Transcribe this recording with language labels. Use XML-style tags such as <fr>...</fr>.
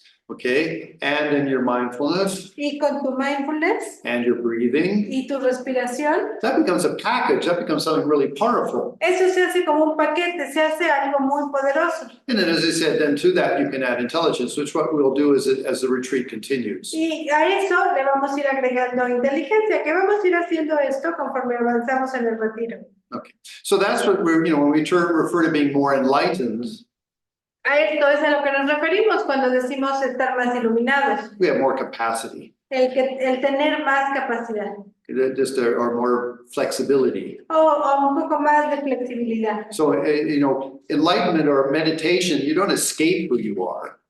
<en>okay, and in your mindfulness</en> <es>y con tu mindfulness</es> <en>and your breathing,</en> <es>y tu respiración,</es> <en>that becomes a package. That becomes something really powerful.</en> <es>eso se hace como un paquete, se hace algo muy poderoso.</es> <en>And then, as I said, then to that you can add intelligence, which what we'll do is as the retreat continues.</en> <es>Y a eso le vamos a ir agregando inteligencia, que vamos a ir haciendo esto conforme avanzamos en el retiro.</es> <en>So that's what we're, when we refer to being more enlightened,</en> <es>A esto es a lo que nos referimos cuando decimos estar más iluminados,</es> <en>we have more capacity,</en> <es>el tener más capacidad</es> <en>or more flexibility.</en> <es>o un poco más de flexibilidad.</es> <en>So, enlightenment or meditation, you don't escape who you are.</en>